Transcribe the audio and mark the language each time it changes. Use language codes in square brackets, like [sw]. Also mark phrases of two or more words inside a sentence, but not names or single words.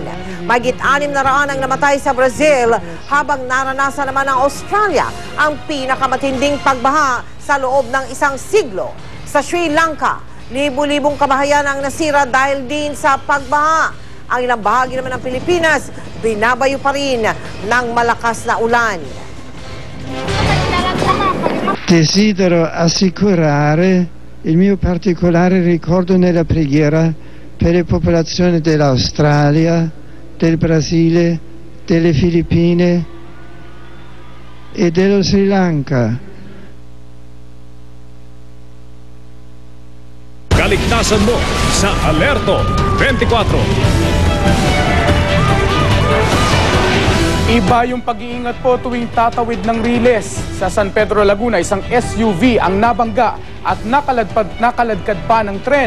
[tl] Mahigit 600 ang namatay sa Brazil habang naranasan naman ng Australia ang pinakamatinding pagbaha sa loob ng isang siglo. Sa Sri Lanka, libu-libong kabahayan ang nasira dahil din sa pagbaha. Ang ilang bahagi naman ng Pilipinas, binabayo pa rin ng malakas na ulan. [it] Desidero assicurare il mio particolare ricordo nella preghiera per le popolazioni dell'Australia, del Brasile, delle Filippine e dello Sri Lanka. [tl] Kaligtasan mo sa Alerto 24. Iba yung pag-iingat po tuwing tatawid ng Riles. Sa San Pedro, Laguna, isang SUV ang nabangga at nakaladkad pa ng tren.